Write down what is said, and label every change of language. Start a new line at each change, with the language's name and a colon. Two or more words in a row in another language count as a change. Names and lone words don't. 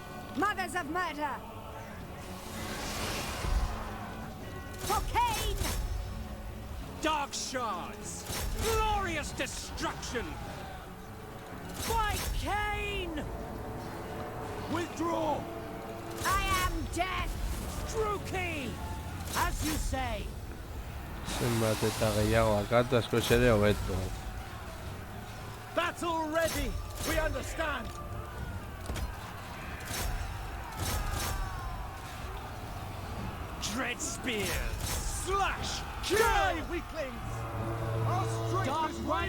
English: Mothers of murder! For Cain! Dark shards! Glorious destruction! By Cain! Withdraw! I am death! Druki! As you say!
Basque: Zenbat eta gehiago akatu askoz ere hobeto.
English: Battle ready! We understand! Dread spears! Slash! Die, weaklings! Our strength Dark is Rider